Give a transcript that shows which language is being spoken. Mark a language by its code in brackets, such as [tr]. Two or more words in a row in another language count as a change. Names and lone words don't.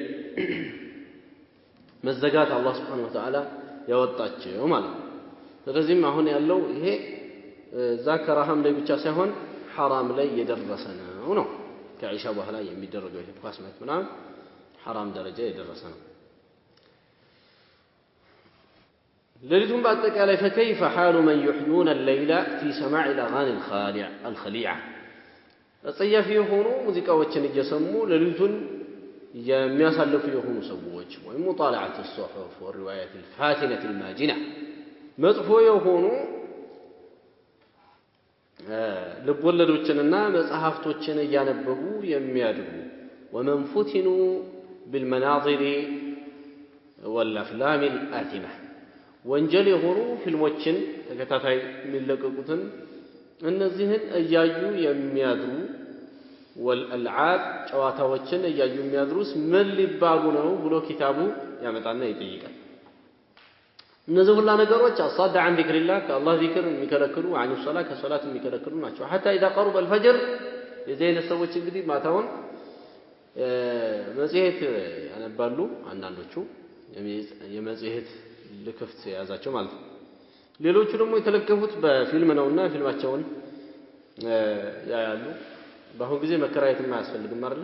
[am] መዘጋት አላህ [ar] سبحانه وتعالى [am] ያወጣቸው ማለት ነው። ስለዚህም አሁን ያለው ይሄ ዛከራህም ላይ ብቻ ሳይሆን ሐራም ላይ የደረሰ ነው። ከኢሻ በኋላ የሚደረገው የኳስ ማየት ምናምን ሐራም ደረጃ የደረሰ ነው። ሌሊቱን በአጠቃላይ [ar] فكيف حال من يحيون الليل في سماع الاغاني الخليعه [am] አጸያፊ የሆኑ ሙዚቃዎችን እየሰሙ ሌሊቱን የሚያሳልፉ የሆኑ ሰዎች ወይ ሙጣላዓት [ar] الصحف والروايات الفاتنه الماجنه [am] መጥፎ የሆኑ ልቦለዶችንና መጽሐፍቶችን እያነበቡ የሚያድሩ [ar] ومن فتنوا بالمناظر والافلام الآثمة [am] ወንጀል የሆኑ ፊልሞችን ተከታታይ የሚለቀቁትን እነዚህን እያዩ የሚያድሩ والالعاب ጨዋታዎችን እያዩ የሚያድሩስ ምን ሊባሉ ነው ብሎ ኪታቡ ያመጣና ይጠይቃል። እነዚህ ሁሉ ነገሮች አሳድ [ar] عن ذكر الله [am] ከአላህ ዚክር የሚከለክሉ [ar] عن الصلاه [am] ከሶላት የሚከለክሉ ናቸው። [ar] حتى اذا قرب الفجر [am] የዘይነ ሰዎች እንግዲህ ማታውን መጽሔት ያነባሉ። አንዳንዶቹ የመጽሔት ልክፍት ያዛቸው ማለት ነው። ሌሎቹ ደግሞ የተለከፉት በፊልም ነውና ፊልማቸውን ያያሉ። በአሁን ጊዜ መከራየትም አያስፈልግም አይደል?